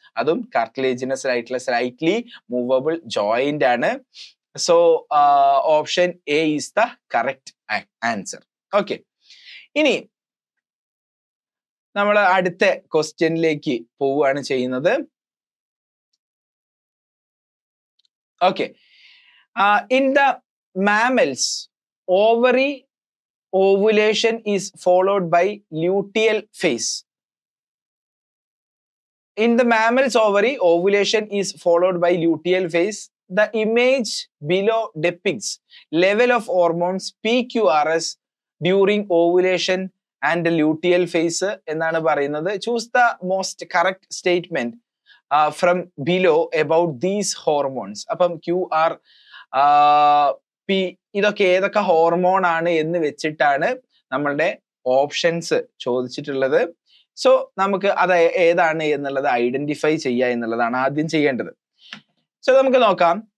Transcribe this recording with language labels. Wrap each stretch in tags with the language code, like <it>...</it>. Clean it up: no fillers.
<ml>അതും കാർട്ടിലേജിനസ് ആയിട്ടുള്ള slightly movable joint ആണ്.</ml> <en>So option A is the correct answer. Okay.</en> <ml>ഇനി നമ്മൾ അടുത്ത ക്വസ്റ്റ്യനിലേക്ക് പോവുകയാണ് ചെയ്യുന്നത്. Okay.</ml> <en>In the mammal's ovary ovulation is followed by luteal phase. In the mammal's ovary, ovulation is followed by luteal phase. The image below depicts level of hormones PQRS during ovulation and luteal phase</en> <ml>എന്നാണ് പറയുന്നത്.</ml> <en>Choose the most correct statement from below about these hormones.</en> <ml>അപ്പം QR P ഇതൊക്കെ ഏതൊക്കെ hormone ആണ് എന്ന് വെച്ചിട്ടാണ് നമ്മളുടെ options ചോദിച്ചിട്ടുള്ളത്. സോ നമുക്ക് അത് ഏതാണ് എന്നുള്ളത് ഐഡന്റിഫൈ ചെയ്യുക എന്നുള്ളതാണ് ആദ്യം ചെയ്യേണ്ടത്. സോ നമുക്ക് നോക്കാം.</ml>